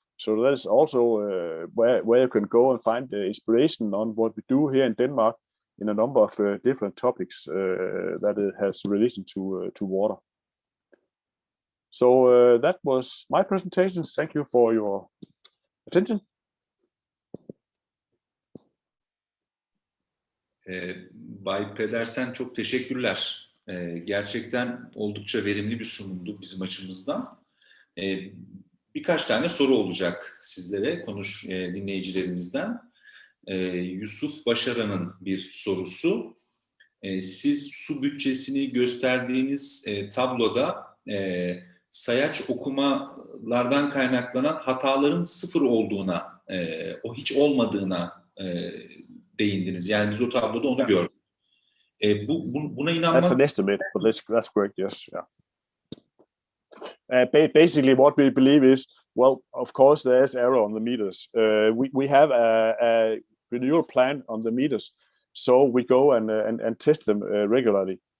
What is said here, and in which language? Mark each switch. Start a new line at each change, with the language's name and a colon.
English: So that is also where you can go and find inspiration on what we do here in Denmark in a number of different topics that it has relation to water. So that was my presentation. Thank you for your attention.
Turkish: Bay Pedersen, çok teşekkürler. Gerçekten oldukça verimli bir sunumdu bizim açımızdan. Birkaç tane soru olacak sizlere, dinleyicilerimizden. Yusuf Başaran'ın bir sorusu. Siz su bütçesini gösterdiğiniz tabloda sayaç okumalardan kaynaklanan hataların sıfır olduğuna, o hiç olmadığına değindiniz. Yani biz o tabloda onu gördük. Buna inanmak...
English: That's an estimate, but that's correct, yes. Yeah. Basically, what we believe is, well, of course, there is error on the meters. We have a renewal plan on the meters, so we go and test them regularly.